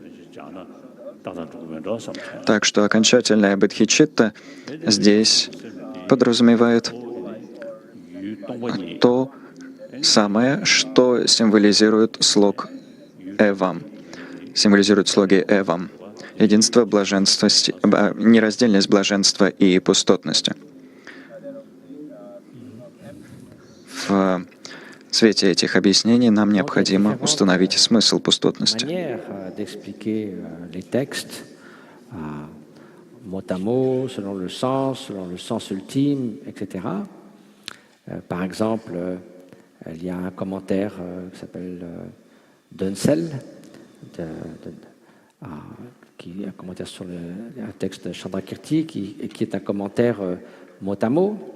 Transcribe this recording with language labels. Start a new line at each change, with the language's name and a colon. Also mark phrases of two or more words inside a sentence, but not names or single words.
Russian: Так что окончательная Бодхичитта здесь подразумевает то самое, что символизирует слог «эвам», символизирует слоги «эвам», единство, блаженство, нераздельность блаженства и пустотности. В свете этих объяснений нам необходимо установить смысл пустотности.
French: Manière d'expliquer les textes mot à mot, selon le sens ultime, etc. Par exemple, il y a un commentaire qui s'appelle Dunsel, qui est un commentaire sur un texte de Chandrakirti, qui est un commentaire mot à mot.